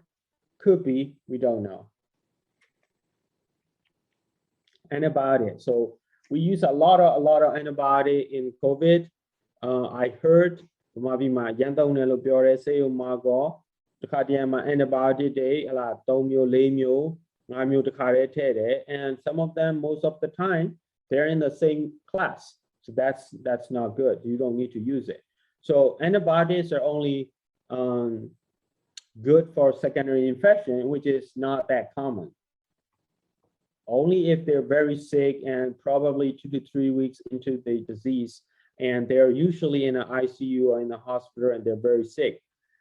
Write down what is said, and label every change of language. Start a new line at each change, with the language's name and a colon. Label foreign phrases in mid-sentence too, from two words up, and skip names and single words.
English: Could be, we don't know. Antibiotics. So we use a lot of antibiotic in COVID. I heard antibiotic day,
Burmese: 3 မျိုး 4မျိုး 5မျိုး တစ်ခါတည်းထည့်တယ်
English: and some of them, most of the time, they're in the same class. So that's not good. You don't need to use it. So antibiotics are only good for secondary infection, which is not that common. Only if they're very sick and probably 2 to 3 weeks into the disease, and they're usually in an ICU or in a hospital and they're very sick.